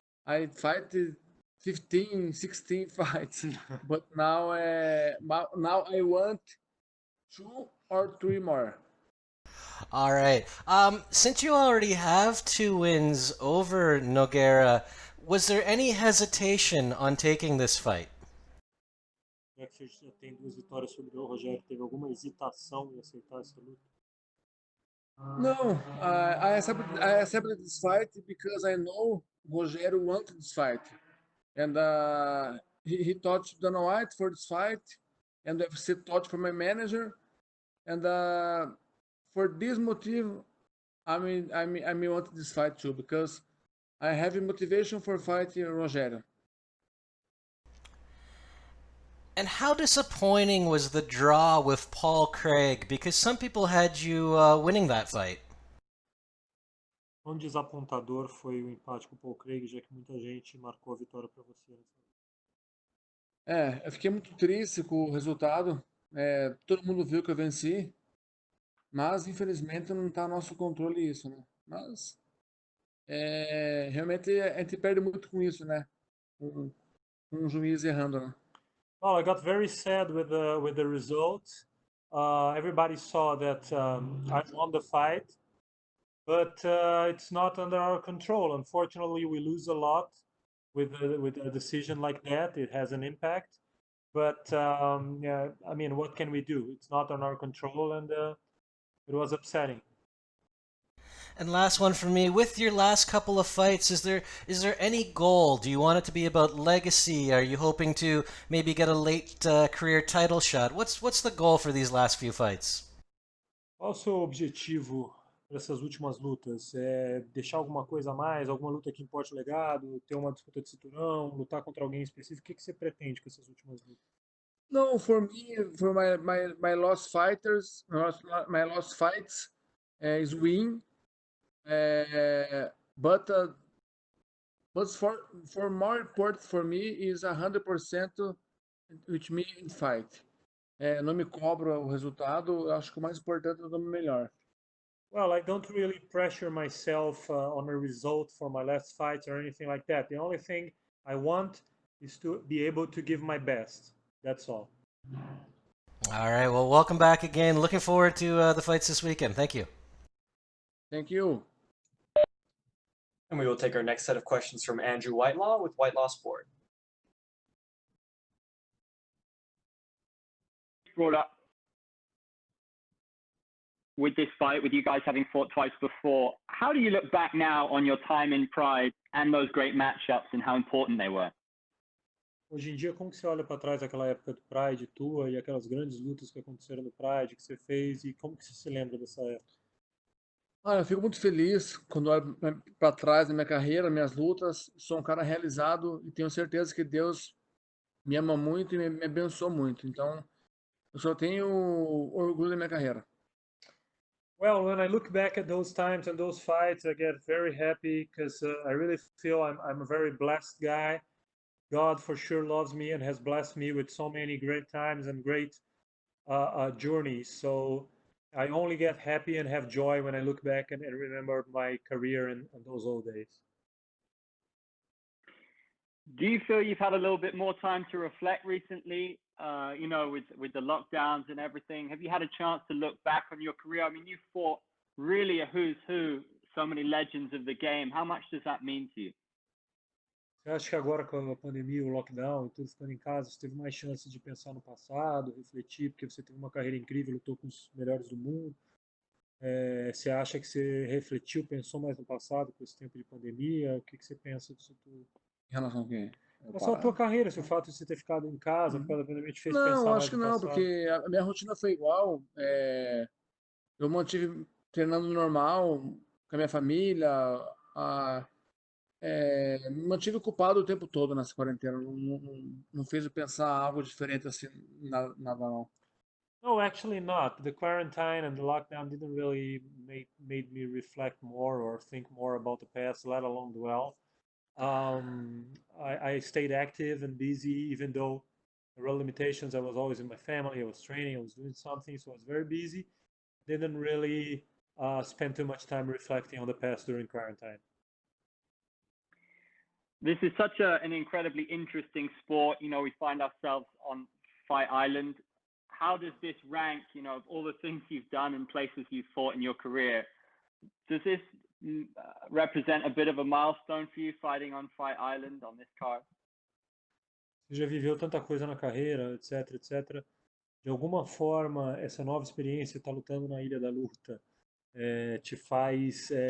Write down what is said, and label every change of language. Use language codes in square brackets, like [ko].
[en] I fight 15, 16 fights, but now I want 2 or 3 more. All right. Since you already have 2 wins over Nogueira, was there any hesitation on taking this fight? [pt] Já que você já tem 2 vitórias sobre o Rogério, teve alguma hesitação em aceitar essa luta? [en] No, I accepted this fight because I know Rogério wanted this fight, and he touched Dana White for this fight, and the UFC touched for my manager, and for this motive, I want this fight too because I have a motivation for fighting Rogério. And how disappointing was the draw with Paul Craig? Because some people had you winning that fight. [pt] Quão desapontador foi o empate com o Paul Craig, já que muita gente marcou a vitória para você? Eu fiquei muito triste com o resultado. Todo mundo viu que eu venci, mas infelizmente não está no nosso controle isso, né? Mas realmente a gente perde muito com isso, né? Com um juiz errando, né? [en] Well, I got very sad with the result. Everybody saw that I won the fight, but it's not under our control. Unfortunately, we lose a lot with a decision like that. It has an impact, but yeah, I mean, what can we do? It's not on our control, and it was upsetting. And last one for me, with your last couple of fights, is there any goal? Do you want it to be about legacy? Are you hoping to maybe get a late career title shot? What's the goal for these last few fights? [pt] Qual o seu objetivo para essas últimas lutas? É deixar alguma coisa a mais, alguma luta que importe o legado, ter uma disputa de cinturão, lutar contra alguém específico? O que você pretende com essas últimas lutas? [en] No, for me, for my lost fighters, my lost fights is win. But for more important for me is 100% with me in fight. [pt] não me cobro o resultado. Eu acho que o mais importante é eu dar o melhor. [en] Well, I don't really pressure myself on a result for my last fight or anything like that. The only thing I want is to be able to give my best. That's all. All right. Well, welcome back again. Looking forward to the fights this weekend. Thank you. Thank you. And we will take our next set of questions from Andrew Whitelaw with Whitelaw Sport. Brought up with this fight, with you guys having fought twice before, how do you look back now on your time in Pride and those great matchups and how important they were? [pt] Hoje em dia, como que você olha para trás daquela época do Pride tua e aquelas grandes lutas que aconteceram no Pride que você fez e como que você se lembra dessa época? Olha, eu fico muito feliz quando olho para trás da minha carreira, minhas lutas. Sou um cara realizado e tenho certeza que Deus me ama muito e me abençoou muito. Então, eu só tenho orgulho da minha carreira. [en] Well, when I look back at those times and those fights, I get very happy because I really feel I'm a very blessed guy. God for sure loves me and has blessed me with so many great times and great journeys. So I only get happy and have joy when I look back and remember my career and those old days. Do you feel you've had a little bit more time to reflect recently? You know, with the lockdowns and everything, have you had a chance to look back on your career? I mean, you fought really a who's who, so many legends of the game. How much does that mean to you? [pt] Você acha que agora com a pandemia, o lockdown e tudo ficando em casa, você teve mais chance de pensar no passado, refletir, porque você teve uma carreira incrível, lutou com os melhores do mundo? Você acha que você refletiu, pensou mais no passado com esse tempo de pandemia? O que você pensa disso tudo? Em relação ao quê? Mas só a tua carreira, se o fato de você ter ficado em casa por causa da pandemia te fez pensar Não, mais acho que no não, passado? porque a minha rotina foi igual. Eu mantive treinando normal com a minha família. Me mantive ocupado o tempo todo nessa quarentena. Não fez eu pensar algo diferente assim, nada não. [en] No, actually not. The quarantine and the lockdown didn't really made me reflect more or think more about the past, let alone dwell. I stayed active and busy, even though there were limitations. I was always in my family. I was training. I was doing something, so I was very busy. Didn't really spend too much time reflecting on the past during quarantine. This is such an incredibly interesting sport. You know, we find ourselves on Fight Island. How does this rank, you know, of all the things you've done and places you've fought in your career? Does this represent a bit of a milestone for you fighting on Fight Island on this card? [pt] Você já viveu tanta coisa na carreira, etc, etc. De alguma forma, essa nova experiência, estar lutando na Ilha da Luta, te faz.